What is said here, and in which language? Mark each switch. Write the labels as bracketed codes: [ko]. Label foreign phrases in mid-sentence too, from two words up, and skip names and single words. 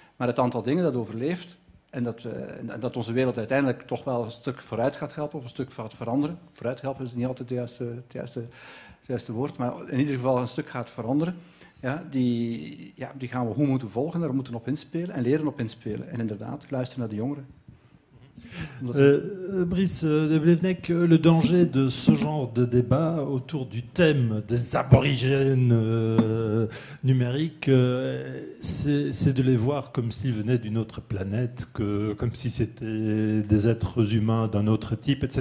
[nl] maar het aantal dingen dat overleeft en dat onze wereld uiteindelijk toch wel een stuk vooruit gaat helpen of een stuk gaat veranderen. Vooruit helpen is niet altijd het juiste woord, maar in ieder geval een stuk gaat veranderen. Ja, die gaan we goed moeten volgen, daar moeten we op inspelen en leren op inspelen. En inderdaad, luisteren naar de jongeren. [fr] Brice de Blevenec, le danger de ce genre de débat autour du thème des aborigènes numériques, c'est de les voir comme s'ils venaient d'une autre planète, comme si c'était des êtres humains d'un autre type, etc.